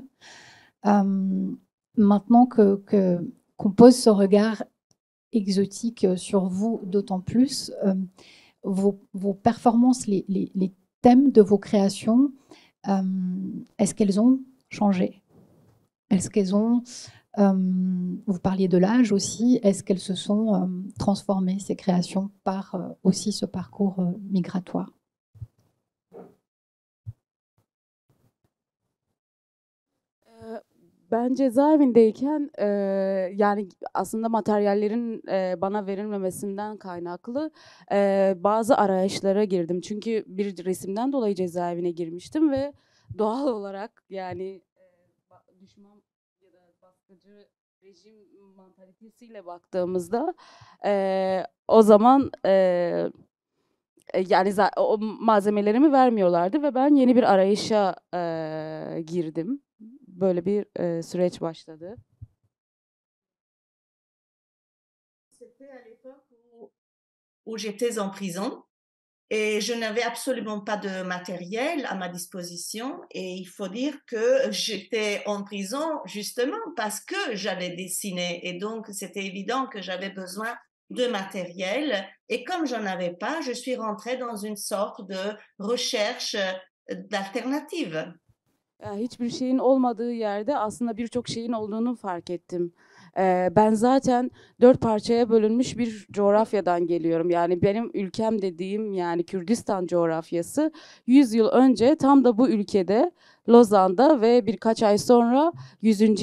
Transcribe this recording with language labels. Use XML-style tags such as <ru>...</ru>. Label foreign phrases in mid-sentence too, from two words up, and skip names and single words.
<fr>Maintenant qu'on pose ce regard exotique sur vous d'autant plus, vos performances, les thèmes de vos créations, est-ce qu'elles ont changé? Est-ce qu'elles ont Vous parliez de l'âge aussi. Est-ce qu'elles se sont transformées, ces créations, par aussi ce parcours migratoire?</fr> <tr>Ben cezaevindeyken yani aslında materyallerin bana verilmemesinden kaynaklı bazı arayışlara girdim. Çünkü bir resimden dolayı cezaevine girmiştim ve doğal olarak yani düşman ya da baskıcı rejim mantalitesiyle baktığımızda o zaman yani o malzemelerimi vermiyorlardı ve ben yeni bir arayışa girdim. Böyle bir süreç başladı.</tr> <fr>C'était à l'époque où j'étais en prison et je n'avais absolument pas de matériel à ma disposition. Et il faut dire que j'étais en prison justement parce que j'allais dessiner. Et donc, c'était évident que j'avais besoin de matériel. Et comme j'en avais pas, je suis rentrée dans une sorte de recherche d'alternative.</fr> <tr>Hiçbir şeyin olmadığı yerde aslında birçok şeyin olduğunu fark ettim. Ben zaten 4 parçaya bölünmüş bir coğrafyadan geliyorum. Yani benim ülkem dediğim yani Kürdistan coğrafyası 100 yıl önce tam da bu ülkede Lozan'da ve birkaç ay sonra 100.</tr>